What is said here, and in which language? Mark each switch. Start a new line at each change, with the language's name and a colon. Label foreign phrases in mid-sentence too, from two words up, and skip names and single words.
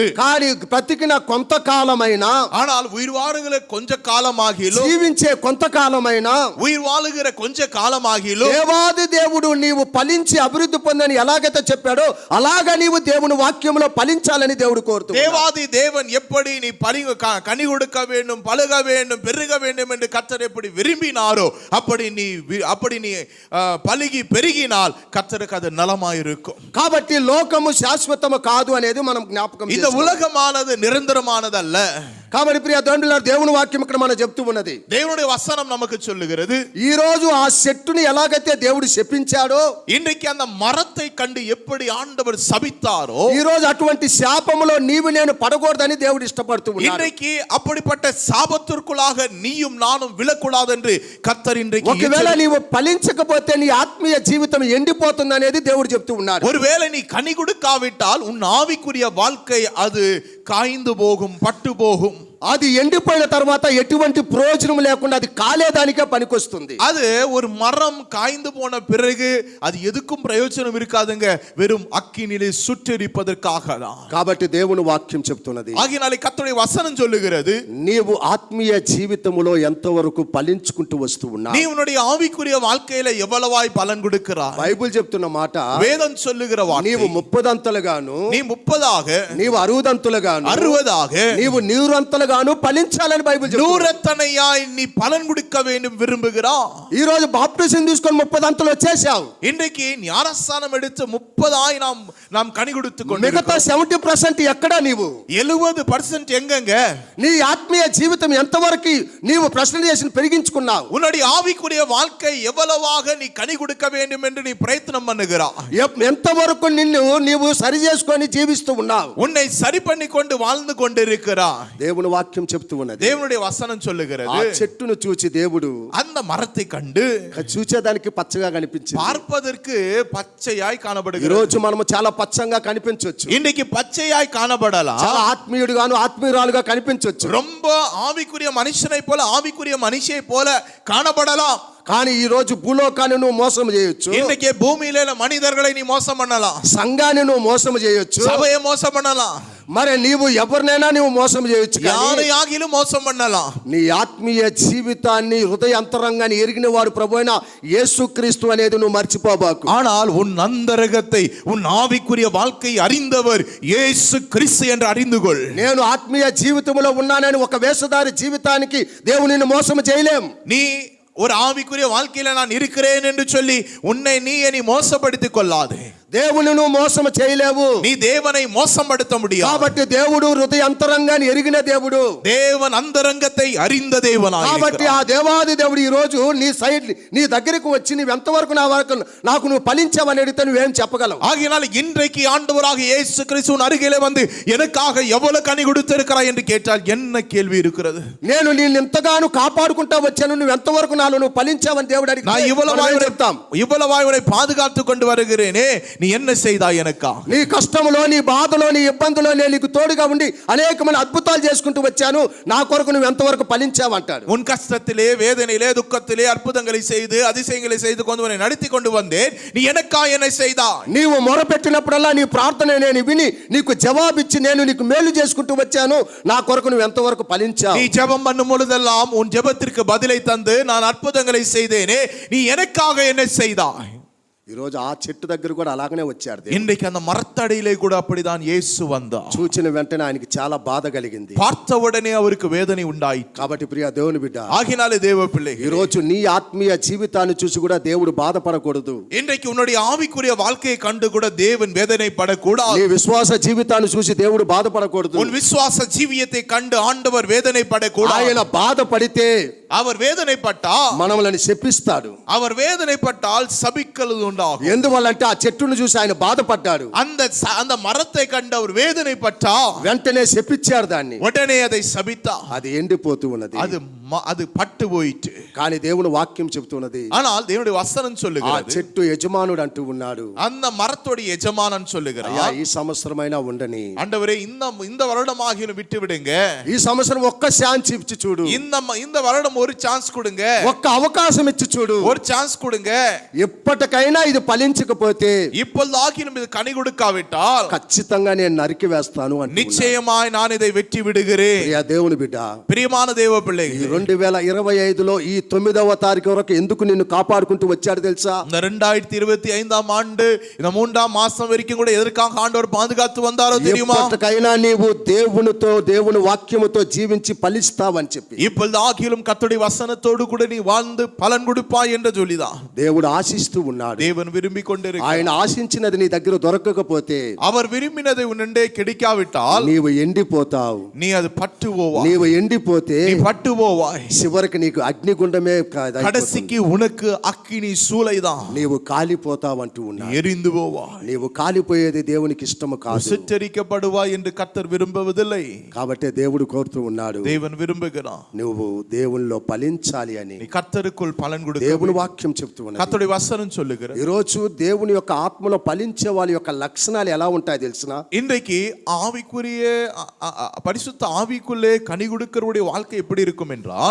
Telugu: కానీ బ్రతికిన కొంతకాలమైనా,
Tamil: ஆனால் உயிர் வாழுகிற கொஞ்ச காலமாகிலும்
Telugu: జీవించే కొంతకాలమైనా,
Tamil: உயிர் வாழுகிற கொஞ்ச காலமாகிலும்
Telugu: దేవాది దేవుడు నీవు ఫలించి అభివృద్ధి పొందని ఎలాగైతే చెప్పాడో అలాగా నీవు దేవుని వాక్యంలో ఫలించాలని దేవుడు కోరుతున్నాడు.
Tamil: தேவாதி தேவன் எப்படி நீ கனி கொடுக்க வேண்டும், பழுக வேண்டும், பெருக வேண்டும் என்று கர்த்தர் எப்படி விரும்பினாரோ அப்படி நீ பலுகி பெருகினால் கர்த்தருக்கு அது நலமாயிருக்கும்.
Telugu: కాబట్టి లోకము శాశ్వతము కాదు అనేది మనం జ్ఞాపకం
Tamil: இந்த
Telugu: చేసుకోవాలి.
Tamil: உலகமானது நிரந்தரமானது அல்ல.
Telugu: కాబట్టి ప్రియ దేవుని దేవుని వాక్యం ఇక్కడ మనం చెప్తూ ఉన్నది.
Tamil: தேவனுடைய வசனம் நமக்கு சொல்லுகிறது.
Telugu: ఈ రోజు ఆ చెట్టుని ఎలాగైతే దేవుడు శపించాడో,
Tamil: இன்றைக்கு அந்த மரத்தை கண்டு எப்படி ஆண்டவர் சபித்தாரோ,
Telugu: ఈ రోజు అటువంటి శాపములో నీవు నేను పడకూడదని దేవుడు ఇష్టపడుతూ ఉన్నాడు.
Tamil: இன்றைக்கு அப்படிப்பட்ட சாபத்திற்குள்ளாக நீயும் நானும் விழக்கூடாது என்று கர்த்தர் இன்றைக்கு
Telugu: ఒకవేళ నీవు ఫలించకపోతే నీ ఆత్మీయ జీవితం ఎండిపోతుంది అనేది దేవుడు చెప్తూ ఉన్నాడు.
Tamil: ஒருவேளை நீ கனி கொடுக்காவிட்டால் உன் ஆவிக்குரிய வாழ்க்கை அது காய்ந்து போகும், பட்டு போகும்.
Telugu: అది ఎండిపోయిన తర్వాత ఎటువంటి ప్రయోజనం లేకుండా అది కాలేదానికే పనికొస్తుంది.
Tamil: அது ஒரு மரம் காய்ந்து போன பிறகு அது எதுக்கும் பிரயோஜனம் இருக்காதுங்க, வெறும் அக்கினிலே சுட்டெரிப்பதற்காக தான்.
Telugu: కాబట్టి దేవుని వాక్యం చెప్తున్నది,
Tamil: ஆகினாலே கர்த்தருடைய வசனம் சொல்லுகிறது,
Telugu: నీవు ఆత్మీయ జీవితములో ఎంతవరకు ఫలించుకుంటూ వస్తూ ఉన్నావు.
Tamil: நீ உன்னுடைய ஆவிக்குரிய வாழ்க்கையில எவ்வளவாய் பலன் கொடுக்கிறாய்.
Telugu: బైబిల్ చెప్తున్న మాట,
Tamil: வேதம் சொல்லுகிற வார்த்தை,
Telugu: నీవు 30 అంతలుగాను,
Tamil: நீ 30ஆக,
Telugu: నీవు 60 అంతలుగాను,
Tamil: 60ஆக,
Telugu: నీవు 100 అంతలుగాను ఫలించాలని బైబిల్ చెప్తుంది.
Tamil: 100 அத்தனையாய் நீ பலன் கொடுக்க வேண்டும் விரும்புகிறாய்.
Telugu: ఈ రోజు బాప్టిజం తీసుకొని 30 అంతలు వచ్చేసావు.
Tamil: இன்றைக்கு ஞானஸ்நானம் எடுத்து 30ஆய் நாம் கனி கொடுத்து
Telugu: మిగతా
Tamil: கொண்டிருக்கிறோம்.
Telugu: 70% ఎక్కడ నీవు?
Tamil: 70% எங்கங்க?
Telugu: నీ ఆత్మీయ జీవితం ఎంతవరకు నీవు ప్రశ్న చేసి పెరిగించుకున్నావు?
Tamil: உன்னுடைய ஆவிக்குரிய வாழ்க்கை எவ்வளவாக நீ கனி கொடுக்க வேண்டும் என்று நீ பிரயத்தனம் பண்ணுகிறாய்.
Telugu: ఎంతవరకు నీవు సరి చేసుకొని జీవిస్తూ ఉన్నావు?
Tamil: உன்னை சரி பண்ணி கொண்டு வாழ்ந்து கொண்டிருக்கிறாய்.
Telugu: దేవుని వాక్యం చెప్తూ ఉన్నది,
Tamil: தேவனுடைய வசனம் சொல்லுகிறது,
Telugu: ఆ చెట్టును చూచి దేవుడు
Tamil: அந்த மரத்தை கண்டு
Telugu: చూచేదానికి పచ్చగా కనిపించింది.
Tamil: பார்ப்பதற்கு பச்சையாய்
Telugu: ఈ
Tamil: காணப்படுகிறது.
Telugu: రోజు మనము చాలా పచ్చంగా కనిపించవచ్చు,
Tamil: இன்னைக்கு பச்சையாய் காணப்படலாம்,
Telugu: చాలా ఆత్మీయుడుగాను ఆత్మీయురాలుగా కనిపించవచ్చు,
Tamil: ரொம்ப ஆவிக்குரிய மனுஷனை போல ஆவிக்குரிய மனுஷியை போல காணப்படலாம்.
Telugu: కానీ ఈ రోజు భూలోకాన్ని నువ్వు మోసం చేయొచ్చు,
Tamil: இன்னைக்கு பூமியில மனிதர்களை நீ மோசம் பண்ணலாம்,
Telugu: సంఘాన్ని నువ్వు మోసం చేయొచ్చు,
Tamil: சபையை மோசம் பண்ணலாம்,
Telugu: మరి నీవు ఎవరినైనా నువ్వు మోసం చేయొచ్చు.
Tamil: யாரையாகிலும் மோசம் பண்ணலாம்.
Telugu: నీ ఆత్మీయ జీవితాన్ని హృదయ అంతరంగాన్ని ఎరిగిన వాడు ప్రభువైన యేసుక్రీస్తు అనేది నువ్వు మర్చిపోబాకు.
Tamil: ஆனால் உன் அந்தரங்கத்தை உன் ஆவிக்குரிய வாழ்க்கை அறிந்தவர் இயேசு கிறிஸ்து என்று அறிந்து கொள்.
Telugu: నేను ఆత్మీయ జీవితంలో ఉన్నానని ఒక వేషధారి జీవితానికి దేవుని నిన్ను మోసం చేయలేం.
Tamil: நீ ஒரு ஆவிக்குரிய வாழ்க்கையில நான் இருக்கிறேன் என்று சொல்லி உன்னை நீ மோசப்படுத்திக் கொள்ளாதே.
Telugu: దేవుని నువ్వు మోసం చేయలేవు.
Tamil: நீ தேவனை மோசப்படுத்த முடியாது.
Telugu: కాబట్టి దేవుడు హృదయ అంతరంగాన్ని ఎరిగిన దేవుడు,
Tamil: தேவன் அந்தரங்கத்தை அறிந்த தேவனாய்
Telugu: కాబట్టి ఆ దేవాది దేవుడు ఈ రోజు నీ దగ్గరకు వచ్చి నువ్వు ఎంతవరకు నాకు నువ్వు ఫలించావని అడిగితే నువ్వేం చెప్పగలవు?
Tamil: ஆகையினால் இன்றைக்கு ஆண்டவராக இயேசு கிறிஸ்து அருகிலே வந்து எனக்காக எவ்வளவு கனி கொடுத்திருக்கிறாய் என்று கேட்டால் என்ன கேள்வி இருக்கிறது?
Telugu: నేను నిన్ను ఎంతగానో కాపాడుకుంటా వచ్చాను, నువ్వు ఎంతవరకు నాలో నువ్వు ఫలించావని దేవుడు అడిగితే
Tamil: நான் இவ்வளவாய் உன்னை பாதுகாத்து கொண்டு வருகிறேனே, நீ என்ன செய்தாய் எனக்கா?
Telugu: నీ కష్టములో, నీ బాధలో, నీ ఇబ్బందులో నేను నీకు తోడుగా ఉండి అనేకమైన అద్భుతాలు చేసుకుంటూ వచ్చాను, నా కొరకు నువ్వు ఎంతవరకు ఫలించావు అంటాడు.
Tamil: உன் கஷ்டத்திலே, வேதனையிலே, துக்கத்திலே அற்புதங்களை செய்து அதிசயங்களை செய்து கொண்டு உன்னை நடத்தி கொண்டு வந்தேன், நீ எனக்கா என்ன செய்தாய்?
Telugu: నీవు మొరపెట్టినప్పుడల్లా నీ ప్రార్థన నేను విని నీకు జవాబిచ్చి నేను నీకు మేలు చేసుకుంటూ వచ్చాను, నా కొరకు నువ్వు ఎంతవరకు ఫలించావు?
Tamil: நீ ஜெபம் பண்ணும் பொழுதெல்லாம் உன் ஜெபத்திற்கு பதிலை தந்து நான் அற்புதங்களை செய்தேனே, நீ எனக்காக என்ன செய்தாய்?
Telugu: ఈ రోజు ఆ చెట్టు దగ్గర కూడా అలాగనే వచ్చాడు దేవుడు.
Tamil: இன்றைக்கு அந்த மரத்தடியிலே கூட அப்படிதான் இயேசு வந்தார்.
Telugu: చూచిన వెంటనే ఆయనకి చాలా బాధ కలిగింది,
Tamil: பார்த்த உடனே அவருக்கு வேதனை உண்டாயிற்று.
Telugu: కాబట్టి ప్రియ దేవుని బిడ్డ,
Tamil: ஆகினாலே தேவ பிள்ளை,
Telugu: ఈ రోజు నీ ఆత్మీయ జీవితాన్ని చూసి కూడా దేవుడు బాధపడకూడదు.
Tamil: இன்றைக்கு உன்னுடைய ஆவிக்குரிய வாழ்க்கையை கண்டு கூட தேவன் வேதனைப்படக்கூடாது.
Telugu: నీ విశ్వాస జీవితాన్ని చూసి దేవుడు బాధపడకూడదు.
Tamil: உன் விசுவாச ஜீவியத்தை கண்டு ஆண்டவர் வேதனைப்படக்கூடாது.
Telugu: ఆయన బాధపడితే,
Tamil: அவர் வேதனைப்பட்டா
Telugu: మనల్ని శపిస్తాడు.
Tamil: அவர் வேதனைப்பட்டால் சபிக்கிறது உண்டாகும்.
Telugu: ఎందువల్లంటే ఆ చెట్టును చూసి ఆయన బాధపడ్డాడు,
Tamil: அந்த மரத்தை கண்டு அவர் வேதனைப்பட்டா
Telugu: వెంటనే శపించాడు దాన్ని,
Tamil: உடனே அதை சபித்தா
Telugu: అది ఎండిపోతూ ఉన్నది.
Tamil: அது பட்டு போயிட்டு.
Telugu: కానీ దేవుని వాక్యం చెప్తున్నది,
Tamil: ஆனால் தேவனுடைய வசனம்
Telugu: ఆ
Tamil: சொல்லுகிறது,
Telugu: చెట్టు యజమానుడు అంటూ ఉన్నాడు,
Tamil: அந்த மரத்தோட எஜமானன்
Telugu: అయ్యా
Tamil: சொல்லுகிறார்,
Telugu: ఈ సంవత్సరమైనా ఉండని,
Tamil: ஆண்டவரே இந்த வருடமாகிலும் விட்டு விடுங்க,
Telugu: ఈ సంవత్సరం ఒక్క ఛాన్స్ ఇచ్చి చూడు,
Tamil: இந்த வருடம் ஒரு சான்ஸ் கொடுங்க,
Telugu: ఒక్క అవకాశం ఇచ్చి చూడు,
Tamil: ஒரு சான்ஸ் கொடுங்க.
Telugu: ఎప్పటికైనా ఇది ఫలించకపోతే
Tamil: இப்பொழுதாகிலும் இது கனி கொடுக்காவிட்டால்
Telugu: ఖచ్చితంగా నేను నరికి వేస్తాను అంటే
Tamil: நிச்சயமாய் நான் இதை வெற்றி விடுகிறேன்.
Telugu: ప్రియ దేవుని బిడ్డ,
Tamil: பிரியமான தேவ பிள்ளை,
Telugu: ఈ 2025లో ఈ 9వ తారీఖు వరకు ఎందుకు నిన్ను కాపాడుకుంటూ వచ్చాడు తెలుసా?
Tamil: இந்த 2025ஆம் ஆண்டு இந்த 3ஆம் மாசம் வரைக்கும் கூட எதற்காக ஆண்டவர் பாதுகாத்து வந்தாரோ தெரியுமா?
Telugu: ఎప్పటికైనా నీవు దేవునితో, దేవుని వాక్యముతో జీవించి ఫలిస్తావని చెప్పి
Tamil: இப்பொழுதாகிலும் கர்த்தருடைய வசனத்தோடு கூட நீ வாழ்ந்து பலன் கொடுப்பாய் என்று சொல்லிதான்
Telugu: దేవుడు ఆశిస్తూ ఉన్నాడు.
Tamil: தேவன் விரும்பி கொண்டிருக்கிறார்.
Telugu: ఆయన ఆశించినది నీ దగ్గర దొరకకపోతే,
Tamil: அவர் விரும்பினதை உன்னிடே கிடைக்காவிட்டால்
Telugu: నీవు ఎండిపోతావు.
Tamil: நீ அது பட்டு போவா.
Telugu: నీవు ఎండిపోతే
Tamil: நீ பட்டு போவா. போவாய்.
Telugu: చివరికి నీకు అగ్నిగుండమే కాదు,
Tamil: கடைசிக்கு உனக்கு அக்கினி சூளைதான்.
Telugu: నీవు కాలిపోతావంటూ ఉన్నాడు.
Tamil: எரிந்து போவாய்.
Telugu: నీవు కాలిపోయేది దేవునికి ఇష్టము కాదు.
Tamil: சுட்டரிக்கப்படுவாய் என்று கர்த்தர் விரும்புவதில்லை.
Telugu: కాబట్టి దేవుడు కోరుతూ ఉన్నాడు,
Tamil: தேவன் விரும்புகிறான்
Telugu: నువ్వు దేవునిలో ఫలించాలి అని.
Tamil: நீ கர்த்தருக்குள் பலன் கொடுக்க
Telugu: దేవుని
Tamil: வேண்டும்.
Telugu: వాక్యం చెప్తూ ఉన్నది.
Tamil: கர்த்தருடைய வசனம் சொல்லுகிறது.
Telugu: ఈ రోజు దేవుని యొక్క ఆత్మలో ఫలించే వాళ్ళ యొక్క లక్షణాలు ఎలా ఉంటాయో తెలుసునా?
Tamil: இன்றைக்கு ஆவிக்குரிய பரிசுத்த ஆவிக்குள்ளே கனி கொடுக்கிறவருடைய வாழ்க்கை எப்படி இருக்கும் என்றால்,